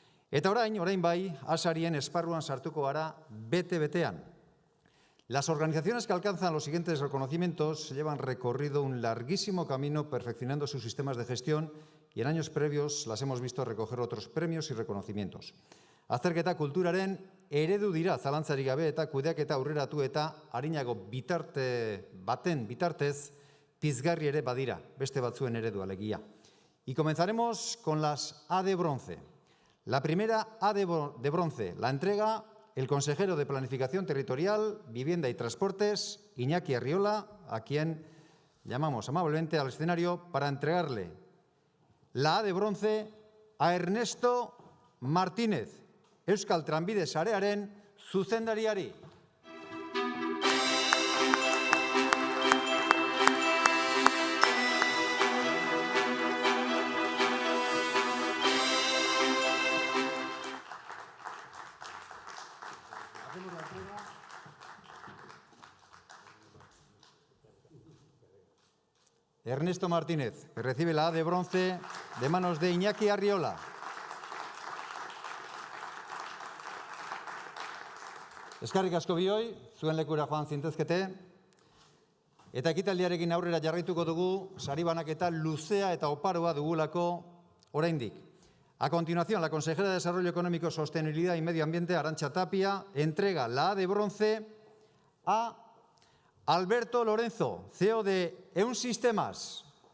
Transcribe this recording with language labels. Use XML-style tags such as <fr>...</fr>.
<eu>Eta orain bai, asarien esparruan sartuko gara bete-betean.</eu> <es>Las organizaciones que alcanzan los siguientes reconocimientos llevan recorrido un larguísimo camino perfeccionando sus sistemas de gestión y en años previos las hemos visto recoger otros premios y reconocimientos.</es> <eu>Azterketa kulturaren eredu dira zalantzarik gabe eta kudeaketa aurreratu eta arinago baten bitartez pizgarri ere badira, beste batzuen eredu alegia.</eu> <es>Y comenzaremos con las A de bronce. La primera A de bronce la entrega el consejero de Planificación Territorial, Vivienda y Transportes, Iñaki Arriola, a quien llamamos amablemente al escenario para entregarle la A de bronce a Ernesto Martínez,</es> <eu>Euskal Trenbide Sarearen zuzendariari.</eu> <es>Ernesto Martínez, que recibe la A de bronce de manos de Iñaki Arriola.</es> <eu>Eskerrik asko bioi, zuen lekura joan zintezkete. Eta ekitaldiarekin aurrera jarraituko dugu, sari banaketa luzea eta oparoa dugulako oraindik.</eu> <es>A continuación, la consejera de Desarrollo Económico, Sostenibilidad y Medio Ambiente, Arantxa Tapia, entrega la A de bronce a Alberto Lorenzo, CEO de Eunsistemas.</es>